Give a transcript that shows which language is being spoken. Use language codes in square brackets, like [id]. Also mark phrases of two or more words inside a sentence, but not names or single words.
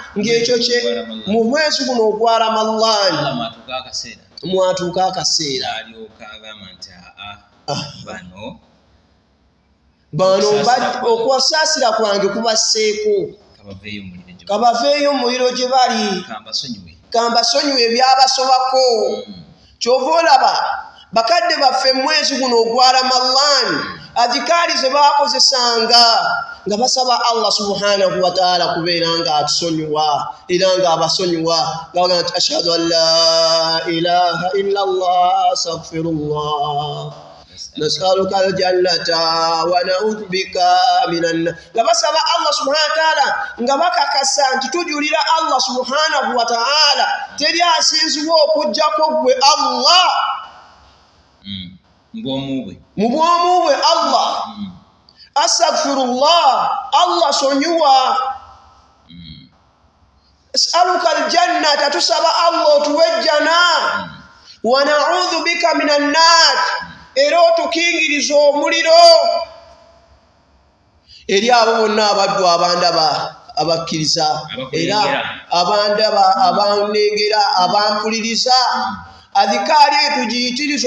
[lg] Ng'ekyo kye mu mwezi guno ogwa Ramadan mwatuuka akaseera bano okwasaasira kwange kubasseeko, kabaveeyo mu muliro gye bali, kambasonyiwe ebyabasobako. Kyova olaba bakadde baffe mwezi guno ogwa Ramadan adhikaari ze baakozesanga nga basaba [ar] الله سبحانه وتعالى [lg] kubeera nga atusonyiwa era nga abasonyiwa, nga nti [ar] أشهد أن لا إله إلا الله أستغفر الله نسألك الجنة ونعوذ بك من النار. [lg] Nga basaba [ar] الله سبحانه وتعالى [lg] nga bakakasa nti tujulira [ar] الله سبحانه وتعالى [lg] teri asinzibwa okujjako gwe Allah mu bwomu bwe Allah. Astaghfirullah, Allah sonyuwa. [ar] أسألك الجنة, [lg] tusaba Allah otuwe jjana. [ar] ونعوذ بك من النار, [lg] era otukingiriza omuliro. Eri abo bonna abaddu abandaba abakkiriza era abandaba abanengera abampuliriza, adhikaari etugiyitiriza